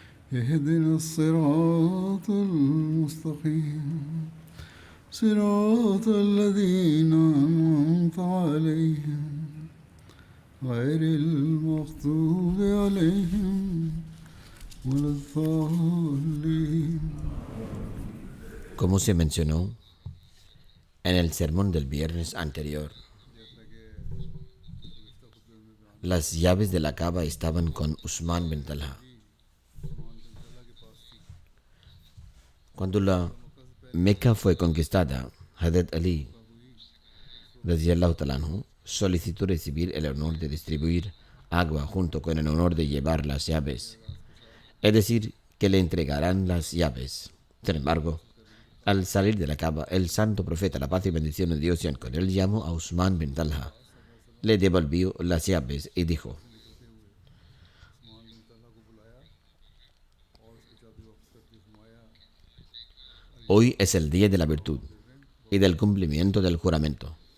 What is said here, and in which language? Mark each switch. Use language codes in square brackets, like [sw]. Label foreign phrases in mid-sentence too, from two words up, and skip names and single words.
[ar] اهدنا الصراط المستقيم صراط الذين أنعمت عليهم غير المغضوب عليهم ولا الضالين. [es] Como se mencionó en el sermón del viernes anterior, las llaves de la Kaaba estaban con Usman bin Talha. Cuando la Meca fue conquistada, Hazrat Ali [ar] رضي الله تعالى عنه [es] solicitó recibir el honor de distribuir agua junto con el honor de llevar las llaves, es decir, que le entregarán las llaves. Sin embargo, al salir de la Kaaba, el santo profeta, la paz y bendición de Dios sean con él, llamó a Usman bin Talha, le devolvió las llaves y dijo: hoy es el día de la virtud y del cumplimiento del juramento.